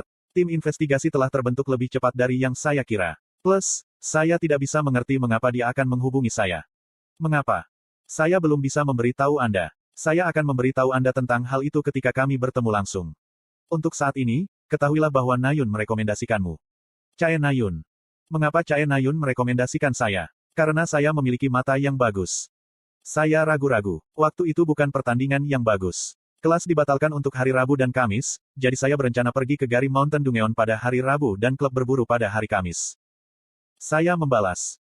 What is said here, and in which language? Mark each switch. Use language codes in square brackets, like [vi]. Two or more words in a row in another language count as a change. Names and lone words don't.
[id] Tim investigasi telah terbentuk lebih cepat dari yang saya kira. Plus, saya tidak bisa mengerti mengapa dia akan menghubungi saya. Mengapa? Saya belum bisa memberitahu Anda. Saya akan memberitahu Anda tentang hal itu ketika kami bertemu langsung. Untuk saat ini, ketahuilah bahwa Na-yun merekomendasikanmu. Chae Na-yun. Mengapa Chae Na-yun merekomendasikan saya? Karena saya memiliki mata yang bagus. Saya ragu-ragu. Waktu itu bukan pertandingan yang bagus. Kelas dibatalkan untuk hari Rabu dan Kamis, jadi saya berencana pergi ke Gari Mountain Dungeon pada hari Rabu dan klub berburu pada hari Kamis. Saya membalas.